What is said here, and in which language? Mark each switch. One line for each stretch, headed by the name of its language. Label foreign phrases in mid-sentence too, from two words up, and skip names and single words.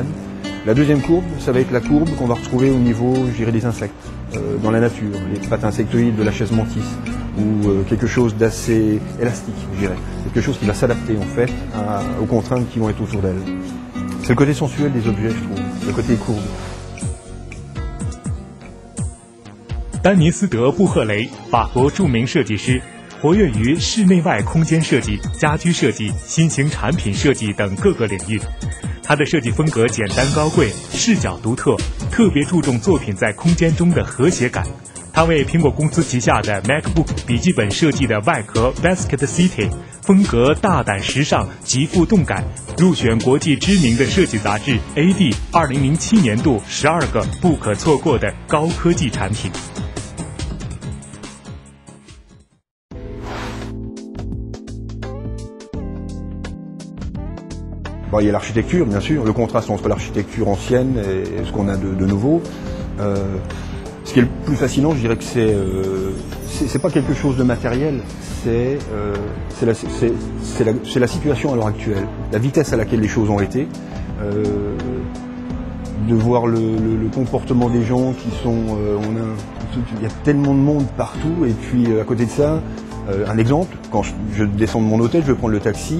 French: La deuxième courbe, ça va être la courbe qu'on va retrouver au niveau, je dirais, des insectes, dans la nature, les pattes insectoïdes de la chaise mantis, ou quelque chose d'assez élastique, je dirais, quelque chose qui va s'adapter en fait aux contraintes qui vont être autour d'elle. C'est le côté sensuel des objets, je trouve, le côté courbe.
Chinese: 丹尼斯·德·布赫雷，法国著名设计师，活跃于室内外空间设计、家居设计、新型产品设计等各个领域。他的设计风格简单高贵，视角独特，特别注重作品在空间中的和谐感。他为苹果公司旗下的 MacBook 笔记本设计的外壳 Basket City， 风格大胆时尚，极富动感，入选国际知名的设计杂志 AD 2007年度12个不可错过的高科技产品。
French: Bon, il y a l'architecture, bien sûr, le contraste entre l'architecture ancienne et ce qu'on a de nouveau. Ce qui est le plus fascinant, je dirais que c'est pas quelque chose de matériel, c'est la situation à l'heure actuelle, la vitesse à laquelle les choses ont été, de voir le comportement des gens qui sont, il y a tellement de monde partout, et puis à côté de ça, un exemple, quand je descends de mon hôtel, je vais prendre le taxi.